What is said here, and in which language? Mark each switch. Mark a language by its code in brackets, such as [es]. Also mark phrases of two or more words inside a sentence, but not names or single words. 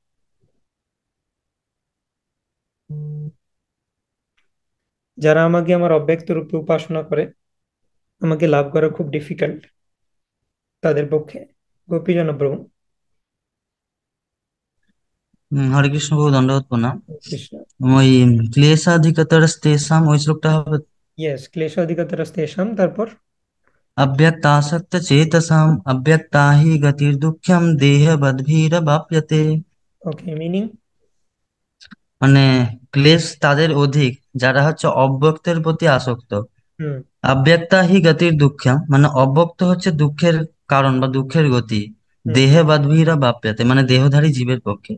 [bn] যারা আমাকে আমার অব্যক্ত রূপে উপাসনা করে আমাকে লাভ করা খুব ডিফিকাল্ট তাদের পক্ষে। গোপীজন প্রভু। হরে কৃষ্ণ প্রভু, দণ্ডবত প্রণাম। কৃষ্ণ। ওই ক্লেশাধিকতরস্তেষাম ওই শ্লোকটা হবে। ইয়েস, ক্লেশাধিকতরস্তেষাম, তারপর? [sa] अव्यक्तासक्त चेतसाम् अव्यक्ता हि गतिर्दुःखम देहबद्भिरवाप्यते। [en] okay, meaning? [bn] মানে ক্লেশ তাদের অধিক যারা হচ্ছে অব্যক্তের প্রতি আসক্ত। হুম। [sa] अव्यक्ता हि गतिर दुःखम [bn] মানে অব্যক্ত হচ্ছে দুঃখের কারণ বা দুঃখের গতি। হুম। [sa] देहे बादभिरा बाप्याते [bn] মানে দেহধারী জীবের পক্ষে।